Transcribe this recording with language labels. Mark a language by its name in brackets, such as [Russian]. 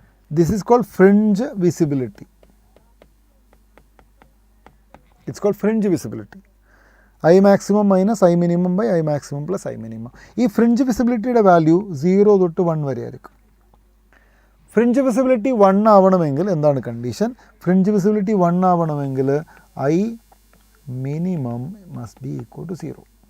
[English] This is called fringe visibility. It's called fringe visibility. I maximum minus I minimum by I maximum plus I minimum. [Malayalam] ഈ fringe വിസിബിലിറ്റിയുടെ value 0 തൊട്ട് 1 വരെ ആയിരിക്കും. Fringe visibility 1 ആവണമെങ്കിൽ എന്താണ് condition? Fringe visibility 1 ആവണമെങ്കിൽ [English] I minimum must be equal to 0.